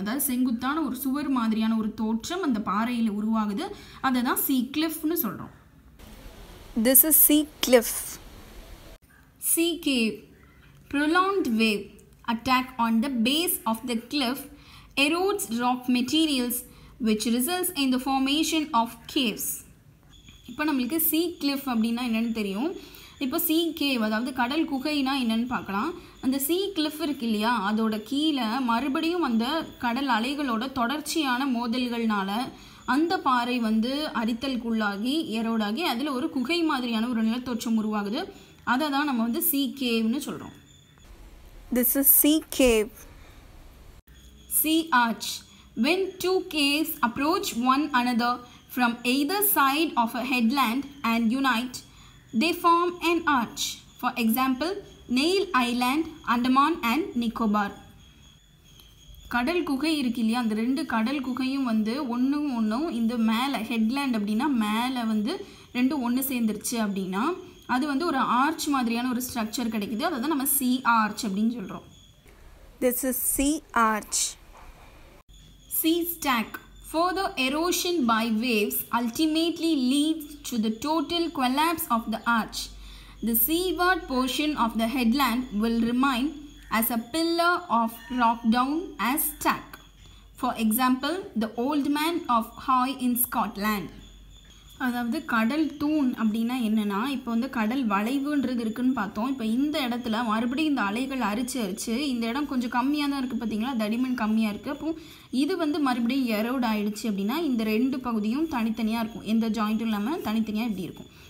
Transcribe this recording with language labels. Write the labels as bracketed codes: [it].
[ta] அதாவது செங்குத்தான ஒரு சுவர் மாதிரியான ஒரு தோற்றம் அந்த பாறையில் உருவாகுது. அதை தான் sea cliffனு சொல்கிறோம். [en] This is sea cliff. Sea cave. Prolonged wave attack on the base of the cliff erodes rock materials which results in the formation of caves. [ta] இப்போ நம்மளுக்கு sea cliff அப்படின்னா என்னன்னு தெரியும். இப்போ sea cave அதாவது கடல் குகைனா என்னன்னு பார்க்கலாம். அந்த sea cliff இருக்கு இல்லையா, அதோட கீழே மறுபடியும் அந்த கடல் அலைகளோட தொடர்ச்சியான மோதல்கள்னால அந்த பாறை வந்து அரித்தலுக்குள்ளாகி எரோடாகி அதில் ஒரு குகை மாதிரியான ஒரு நிலத்தோற்றம் உருவாகுது. அதை தான் நம்ம வந்து sea caveனு சொல்கிறோம். [en] This is sea cave. Sea arch. When two caves approach one another from either side of a headland and unite, they form an arch. For example, Neil Island, Andaman and Nicobar. [ta] கடல் குகை இருக்கு இல்லையா, அந்த 2 கடல் குகையும் வந்து ஒன்றும் இந்த மேலே ஹெட்லேண்ட் அப்படின்னா மேலே வந்து 2 ஒன்று சேர்ந்துருச்சு அப்படின்னா அது வந்து ஒரு ஆர்ச் மாதிரியான ஒரு ஸ்ட்ரக்சர் கிடைக்குது. அதை தான் நம்ம sea arch அப்படின்னு சொல்கிறோம். [en] This is sea arch. Sea stack. Further erosion by waves ultimately leads to the total collapse of the arch. The seaward portion of the headland will remain as a pillar of rock down as stack. For example, the Old Man of Hoy in Scotland. [ta] அதாவது கடல் தூண் அப்படின்னா என்னென்னா, இப்போ வந்து கடல் வளைவுன்றது இருக்குதுன்னு பார்த்தோம். இப்போ இந்த இடத்துல மறுபடியும் இந்த அலைகள் அரிச்சு இந்த இடம் கொஞ்சம் கம்மியாக தான் இருக்குது பார்த்தீங்களா, தடிமன் கம்மியாக இருக்குது. அப்போ இது வந்து மறுபடியும் எரோட் ஆகிடுச்சு அப்படின்னா இந்த 2 பகுதியும் தனித்தனியாக இருக்கும், எந்த ஜாயிண்ட்டும் இல்லாமல் தனித்தனியாக இப்படி இருக்கும்.